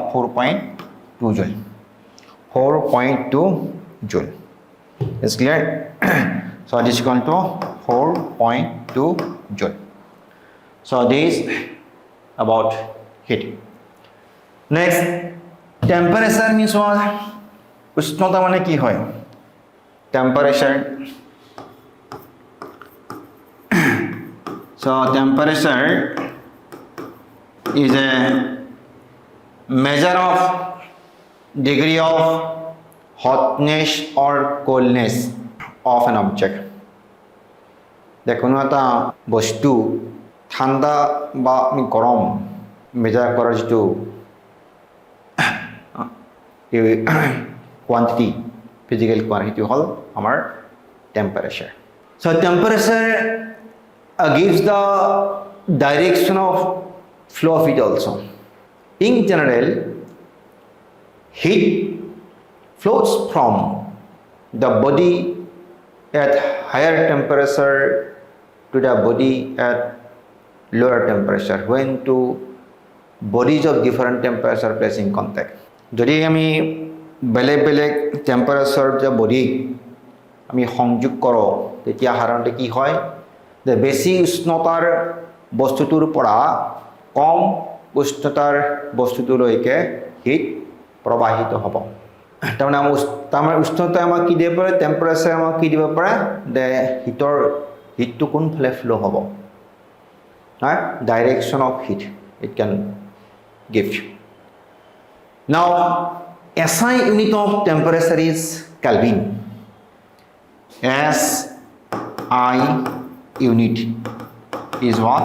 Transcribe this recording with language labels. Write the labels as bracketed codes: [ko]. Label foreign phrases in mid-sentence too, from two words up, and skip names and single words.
[en] 4.2 joule. 4.2 joule. Is clear? So this is equal to 4.2 joule. So this about heat. Next, temperature means what? [as] উষ্ণতা মানে কি হয়? [en] Temperature. So temperature is a measure of degree of hotness or coldness of an object. [as] কোনো এটা বস্তু ঠাণ্ডা বা গৰম মেজাৰ কৰাৰ যিটো [en] quantity, physical quantity [as] হল আমাৰ temperature. [en] So temperature gives the direction of flow of heat also. In general, heat flows from the body at higher temperature to the body at lower temperature when two bodies of different temperature place in contact. [as] যদি আমি বেলেগ বেলেগ টেম্পারেচার যে বডি আমি সংযোগ কৰোঁ তেতিয়া সাধাৰণতে কি হয় যে বেছি উষ্ণতাৰ বস্তুটোৰ পৰা কম উষ্ণতাৰ বস্তুটোলৈকে হিট প্ৰবাহিত হ'ব। তাৰমানে উষ্ণতাই আমাক কি দিব পাৰে, টেম্পাৰেচাৰ আমাক কি দিব পাৰে যে হিটটো কোনফালে ফ্লো হ'ব। [en] Direction of heat it can give. Now SI unit of temperature is Kelvin. SI unit is what?